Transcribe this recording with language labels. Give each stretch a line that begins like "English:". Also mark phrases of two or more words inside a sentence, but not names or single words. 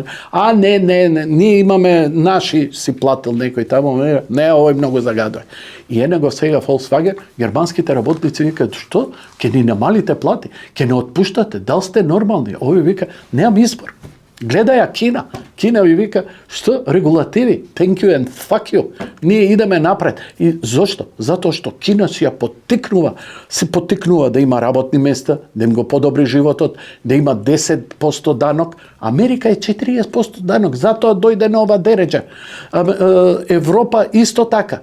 Macedonian: А не, ние имаме наши, си платил некој тамо, не, овој многу загадува. И го сега Volkswagen, германските работници викаат, што? Ке ни намалите плати, ке не отпуштате, дал сте нормални? Овој вика, немам избор. Гледај Кина. Кина ви вика, што? Регулативи.
English: Thank you and fuck you.
Macedonian: Ние идеме напред. И зошто? Затоа што Кина се потикнува да има работни места, да им го подобри животот, да има 10% данок. Америка е 40% данок. Затоа дојде на ова дереđа. Европа исто така.